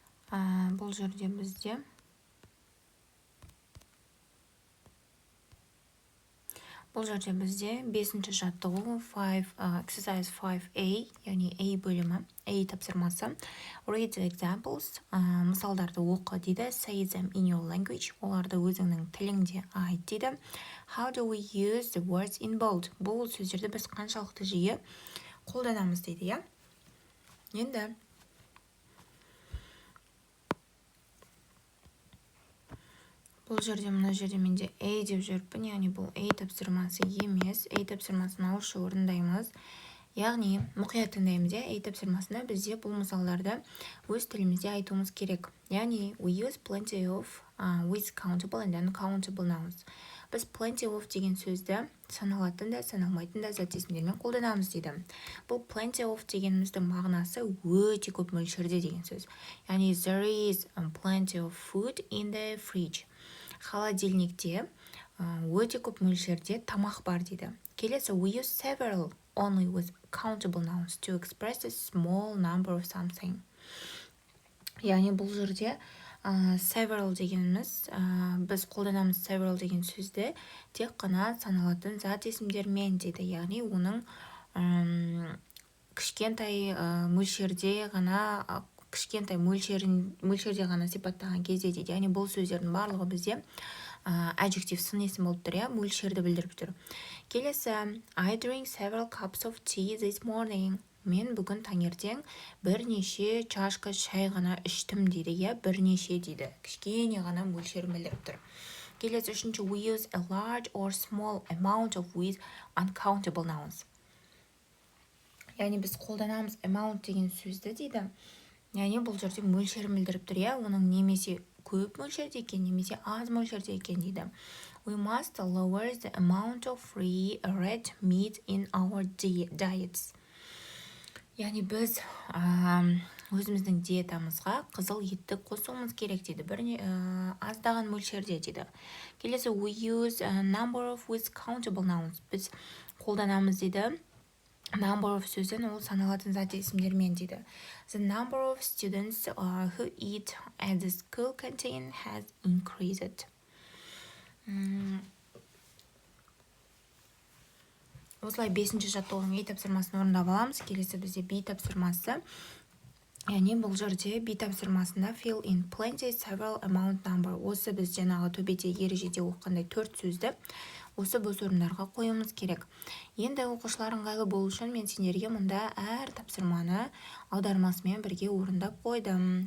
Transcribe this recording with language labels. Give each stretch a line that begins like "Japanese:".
Kazakh: Бұл жерде бізде Бұл жерде бізде 5-ші жаттығу
English: exercise 5A,
Kazakh: яғни A бөлімі, A тапсырмасы.
English: Read the examples,
Kazakh: мысалдарды оқы дейді.
English: Say them in your language,
Kazakh: оларды өзіңнің тіліңде айт дейді.
English: How do we use the words in bold?
Kazakh: Бұл сөздерді біз қаншалықты жиі қолданамыз дейді, я? Енді бұл жерде, мына жерде менде A деп жүріппін, яғни бұл A тапсырмасы емес. A тапсырмасын ауызша орындаймыз. Яғни мұқият тыңдаймыз, A тапсырмасында бізде бұл мысалдарды өз тілімізде айтуымыз керек. Яғни
English: we use plenty of with countable and uncountable nouns.
Kazakh: Біз plenty of деген сөзді саналатын да, саналмайтын да зат есімдермен қолданамыз дейді. Бұл plenty of дегеніміздің мағынасы өте көп мөлшерде деген сөз. Яғни
English: there is plenty of food in the fridge.
Kazakh: Холодильникте өте көп мөлшерде тамақ бар дейді. Келесі,
English: we use several only with countable nouns to express a small number of something.
Kazakh: Яғни бұл жерде several дегеніміз, біз қолданамыз several деген сөзді тек қана саналатын зат есімдермен дейді. Яғни оның кішкентай мөлшерде ғана сипаттаған кезде дейді. Яғни бұл сөздердің барлығы бізде adjective сын есім болып тұр, мөлшерді білдіріп тұр. Келесі,
English: I drink several cups of tea this morning.
Kazakh: Мен бүгін таңертең бірнеше чашка шай ғана іштім дейді, бірнеше дейді. Кішкене ғана мөлшерін білдіріп тұр. Келесі, үшінші,
English: we use a large or small amount of with uncountable nouns.
Kazakh: Яғни біз қолданамыз amount деген сөзді дейді. Яғни бұл жерде мөлшерін білдіріп тұр, оның немесе көп мөлшерде екен, немесе аз мөлшерде екен дейді.
English: We must lower the amount of free red meat in our diets.
Kazakh: Яғни біз өзіміздің диетамызға қызыл етті қосуымыз керек дейді, аздаған мөлшерде дейді. Келесі,
English: we use a number of with countable nouns.
Kazakh: Біз қолданамыз дейді. Number of сөзін ол саналатын зат есімдермен дейді.
English: The number of students who eat at the school canteen has increased.
Kazakh: Осылай 5-ші жаттығудың A тапсырмасын орындап аламыз. Келесі бізде B тапсырмасы. Яғни бұл жерде B тапсырмасында
English: fill in plenty several amount number.
Kazakh: Осы біз жаңағы төбеде ережеде оқығандай 4 сөзді осы бос орындарға қоюымыз керек. Енді оқушылар ыңғайлы болу үшін мен сендерге мұнда әр тапсырманы аудармасымен бірге орындап қойдым.